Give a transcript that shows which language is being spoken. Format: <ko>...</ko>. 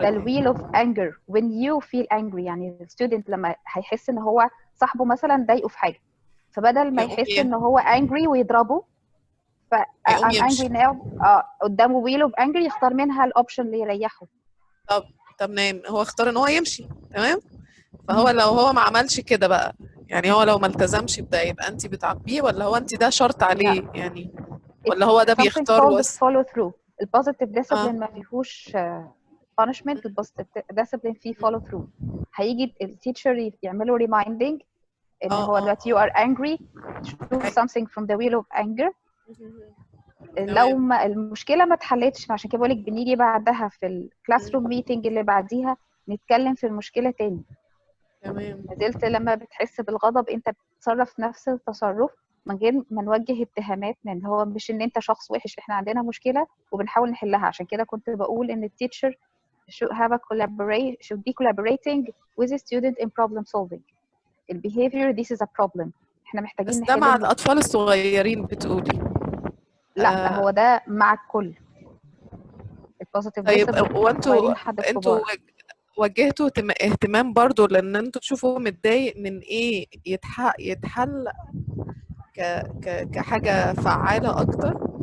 <ar>ده</ar> <en>الويل of anger when you feel angry.</en> <ar>يعني الستودنت لما هيحس ان هو صاحبه مثلا ضايقه في حاجه، فبدل ما يحس ان هو angry ويضربه ف</ar> <en>I'm angry now</en> <ar>قدامه wheel of anger يختار منها الاوبشن اللي يريحه. طب تمام، هو اختار ان هو يمشي، تمام. فهو لو هو ما عملش كده بقى، يعني هو لو ما التزمش بده، يبقى انت بتعاقبيه ولا هو انت ده شرط عليه يعني، ولا هو ده بيختار بس</ar> <en>follow through.</en> <ar>البوزيتيف ديسيبلين ما فيهوش punishment، البوزيتيف ديسيبلين فيه follow through. هيجي التيتشر يعملوا reminding ان هو دلوقتي</ar> <en>you are angry choose something from the wheel of anger.</en> <ar>لو ما المشكله ما اتحلتش، عشان كده بقول لك بنيجي بعدها في الكلاس روم ميتنج اللي بعديها نتكلم في المشكله تاني. تمام. نزلت لما بتحس بالغضب انت بتتصرف نفس التصرف من غير ما نوجه اتهامات، لان هو مش ان انت شخص وحش، احنا عندنا مشكله وبنحاول نحلها. عشان كده كنت بقول ان</ar> <en>التيتشر should be collaborating with the student in problem solving. الbehavior this is a problem،</en> <ar>احنا محتاجين بس ده مع الاطفال الصغيرين بتقولي؟ لا هو ده مع الكل. البوزيتيف طيب وانتوا وجهتوا اهتمام برضو لان انتوا تشوفوا متضايق من ايه يتحل كحاجة فعالة اكتر.</ar>